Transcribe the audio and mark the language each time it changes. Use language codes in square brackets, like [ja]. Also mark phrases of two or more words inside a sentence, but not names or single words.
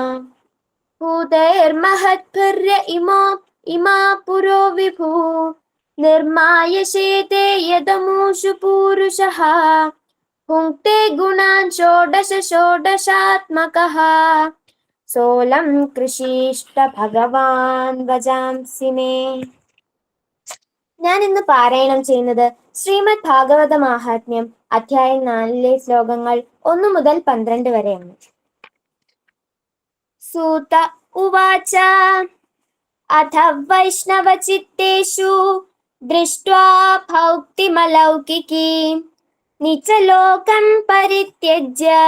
[sa] भूतैर्महद्भिर्य इमा पुरो विभुः निर्मायशेते यदमूषु पूरुषः भुङ्क्ते गुणान् षोडशात्मकः सोऽलं कृषीष्ट भगवान् वजांसि मे. [ml] ഞാൻ ഇന്ന് പാരായണം ചെയ്യുന്നത് ശ്രീമദ് ഭാഗവത മാഹാത്മ്യം അധ്യായം 4 ശ്ലോകങ്ങൾ 1 മുതൽ 12 വരെയാണ്. [sa] സൂത ഉവാച അഥ വൈഷ്ണവചിത്തേഷു ദൃഷ്ട്വാ ഭൗക്തിമലൗകികീം നിചലോകം പരിത്യജ്യ